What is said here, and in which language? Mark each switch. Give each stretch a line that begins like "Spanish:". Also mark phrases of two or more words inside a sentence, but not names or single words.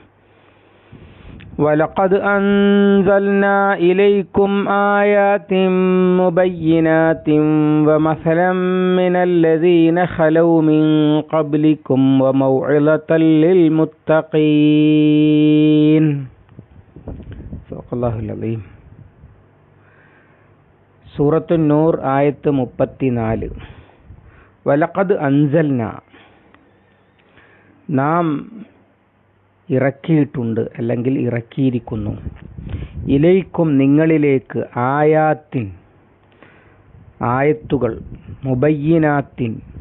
Arabic: ولقد أنزلنا إليكم آيات مبينات ومثلا من الذين خلوا من قبلكم وموعظة للمتقين. صدق الله العظيم.
Malayalam: സൂറത്തു നൂർ ആയത്ത് 34.
Arabic: ولقد أنزلنا,
Malayalam: നാം ഇറക്കിയിട്ടുണ്ട് അല്ലെങ്കിൽ ഇറക്കിയിരിക്കുന്നു, ഇലൈക്കും നിങ്ങളിലേക്ക്, ആയാത്തിൻ ആയത്തുകൾ, മുബയ്യിനാത്തിൻ